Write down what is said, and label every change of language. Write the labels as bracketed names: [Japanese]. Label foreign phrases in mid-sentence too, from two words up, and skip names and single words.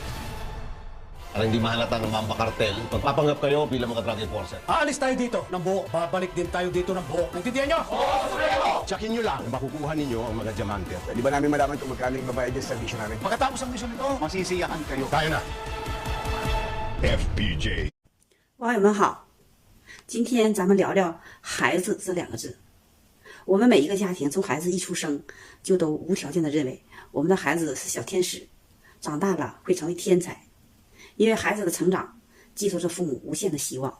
[Filipino] Para hindi mahalata ng mga kartel, magpapanggap kayo bilang mga [English] drug enforcer. [Filipino] Aalis tayo dito ng buo. Babalik din tayo dito ng buo. Naintindihan niyo? Tsakin nyo lang, makukuha ninyo ang mga diamante. Di ba namin malaman kung magkano yung babayad sa mission namin? Pagkatapos ang mission nito, masisiyahan kayo. Tayo na. FPJ。 [Chinese] 网友们好，今天咱们聊聊孩子这两个字。我们每一个家庭从孩子一出生，就都无条件的认为我们的孩子是小天使，长大了会成为天才，因为孩子的成长寄托着父母无限的希望。